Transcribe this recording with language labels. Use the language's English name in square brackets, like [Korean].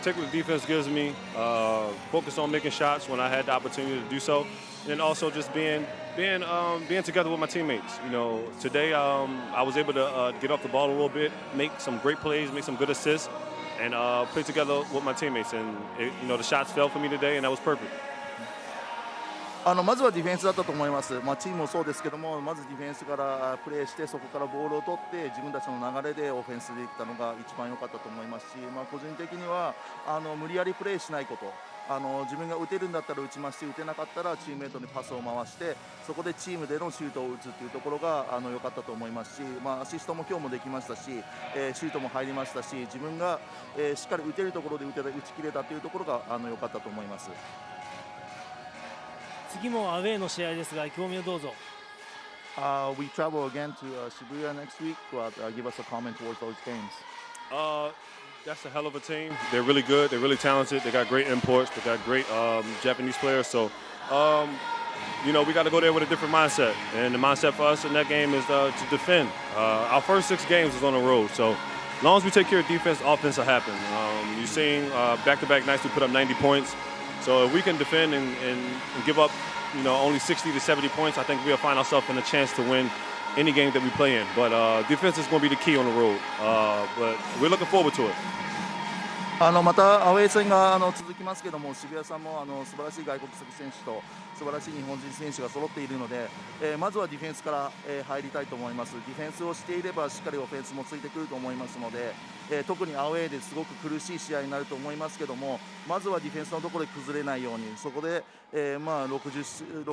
[English] Take what the defense gives me. Focus on making shots when I had the opportunity to do so, and also just being together with my teammates. Today I was able to get off the ball a little bit, make some great plays, make some good assists, and play together with my teammates. And the shots fell for me today, and that was perfect. [Japanese] まずはディフェンスだったと思います、チームもそうですけども、まずディフェンスからプレーして、そこからボールを取って、自分たちの流れでオフェンスできたのが一番良かったと思いますし、個人的には無理やりプレーしないこと、自分が打てるんだったら打ちますし、打てなかったらチームメートにパスを回して、そこでチームでのシュートを打つというところが良かったと思いますし、アシストも今日もできましたし、シュートも入りましたし、自分がしっかり打てるところで打ち切れたというところが良かったと思います。次もアウェーの試合ですが、意気込みをどうぞ。 [English] We travel again to Shibuya next week, but give us a comment towards those games. That's a hell of a team. They're really good. They're really talented. They got great imports. They got great Japanese players. So, we got to go there with a different mindset. And the mindset for us in that game is to defend. Our first 6 games is on the road. So, as long as we take care of defense, offense will happen. You've seen back-to-back nights we put up 90 points. So if we can defend and give up, only 60 to 70 points, I think we'll find ourselves in a chance to win any game that we play in. But defense is going to be the key on the road. But we're looking forward to it. [Japanese] またアウェー戦が続きますけども、渋谷さんも素晴らしい外国籍選手と素晴らしい日本人選手が揃っているので、まずはディフェンスから、入りたいと思います。ディフェンスをしていればしっかりオフェンスもついてくると思いますので、特にアウェーですごく苦しい試合になると思いますけども、まずはディフェンスのところで崩れないように、そこで、60失